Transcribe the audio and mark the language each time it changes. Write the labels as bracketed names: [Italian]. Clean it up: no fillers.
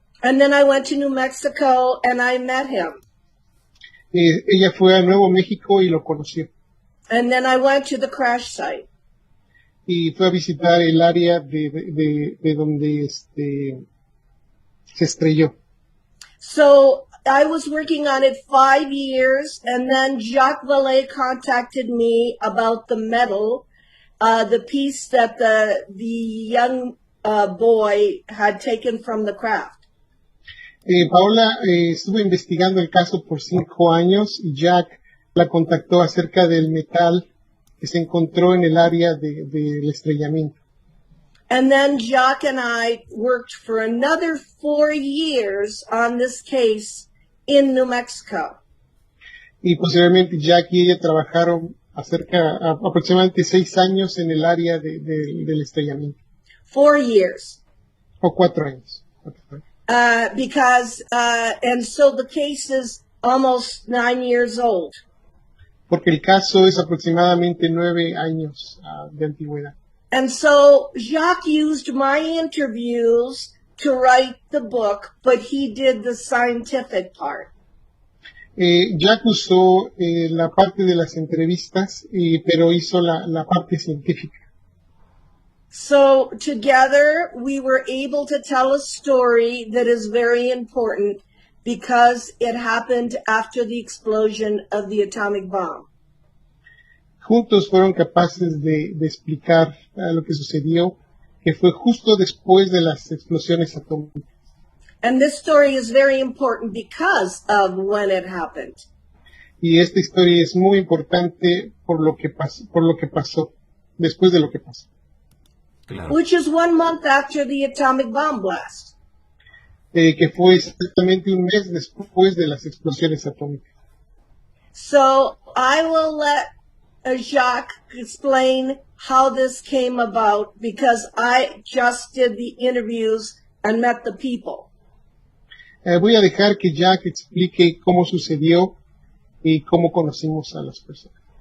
[English] And then I went to New Mexico and I met him. [Spanish] Ella fue a Nuevo México y lo conoció. [English] And then I went to the crash site. [Spanish] Y fue a visitar el área de donde se estrelló. [English] So I was working on it 5 years, and then Jacques Vallée contacted me about the medal, the piece that the young boy had taken from the craft. [Spanish] Paola estuvo investigando el caso por 5 años y Jack la contactó acerca del metal que se encontró en el área del estrellamiento. [English] And then Jacques and I worked for another 4 years on this case in New Mexico. [Spanish] Y posteriormente Jack y ella trabajaron aproximadamente 6 años en el área del estrellamiento. [English] 4 years. [Spanish] O 4 años. [English] And so the case is almost 9 years old. [Spanish] Porque el caso es aproximadamente 9 años de antigüedad. [English] And so Jacques used my interviews to write the book, but he did the scientific part. [Spanish] Jack usó la parte de las entrevistas, pero hizo la parte científica. [English] So together we were able to tell a story that is very important because it happened after the explosion of the atomic bomb. [Spanish] Juntos fueron capaces de explicar lo que sucedió, que fue justo después de las explosiones atómicas. [English] And this story is very important because of when it happened. [Spanish] Y esta historia es muy importante por lo que pasó, después de lo que pasó. Claro. [English] Which is 1 month after the atomic bomb blast. [Spanish] Que fue exactamente un mes después de las explosiones atómicas. [English] So I will let Jacques explain how this came about because I just did the interviews and met the people. [Spanish] Voy a dejar que Jack explique cómo sucedió y cómo conocimos a las personas.